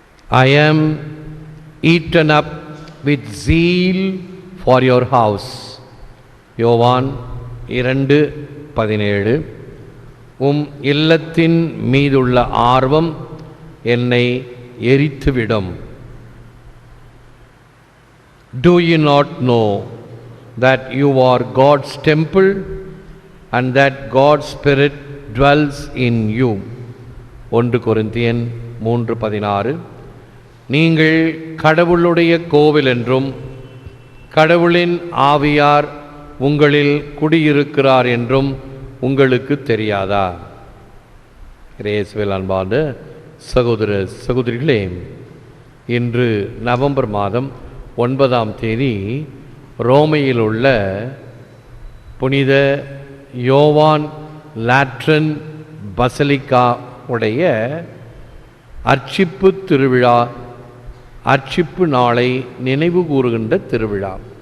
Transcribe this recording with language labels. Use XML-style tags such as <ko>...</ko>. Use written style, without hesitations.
<en>I am eaten up with zeal for your house.</en> <ta>யோவான் 2:17. உம் இல்லத்தின் மீதுள்ள ஆர்வம் என்னை எரித்துவிடும்.</ta> <en>Do you not know that you are God's temple and that God's Spirit dwells in you?</en> <ta>1 கொரிந்தியர் 3:16. நீங்கள் கடவுளுடைய கோவில் என்றும் கடவுளின் ஆவியார் உங்களில் குடியிருக்கிறார் என்றும் உங்களுக்கு தெரியாதா? இயேசுவில் அன்பார்ந்த சகோதர சகோதரிகளே, இன்று நவம்பர் மாதம் 9ஆம் தேதி ரோமையில் உள்ள புனித யோவான் லாட்ரன் பசலிக்கா உடைய அர்ச்சிப்பு திருவிழா, அர்ச்சிப்பு நாளை நினைவு கூறுகின்ற திருவிழா.</ta>